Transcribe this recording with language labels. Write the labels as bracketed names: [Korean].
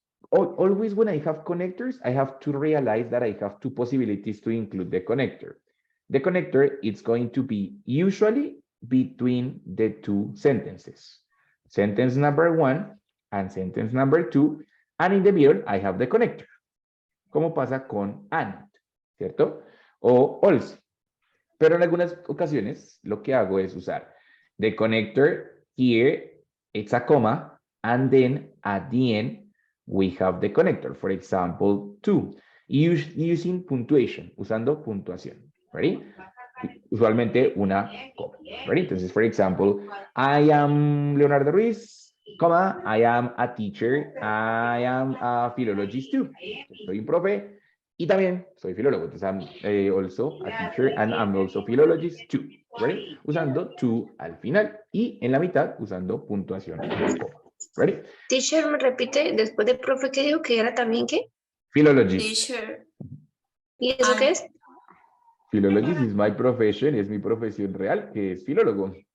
[English] Always when I have connectors, I have to realize that I have two possibilities to include the connector. The connector is going to be usually between the two sentences. Sentence number 1 and sentence number 2. And in the middle, I have the connector. [Spanish] Como pasa con and, ¿cierto? O also. Pero en algunas ocasiones, lo que hago es usar [English] the connector here, it's a comma, and then at the end, we have the connector. For example, to, using punctuation, [Spanish] usando puntuación. [English] Ready? [Spanish] Usualmente una coma. [English] Ready? Entonces, for example, I am Leonardo Ruiz, comma, I am a teacher, I am a philologist too. [Spanish] Soy un profe y también soy filólogo. [English] Entonces, I'm also a teacher and I'm also philologist too. Ready? [Spanish] Usando to al final y en la mitad usando puntuación o coma. [English] Ready? [Spanish] Teacher, ¿me repite después de profe qué dijo que era también qué? [English] Philologist. Teacher. [Spanish] ¿Y eso qué es? [English] Philologist is my profession, [Spanish] es mi profesión real, que es filólogo.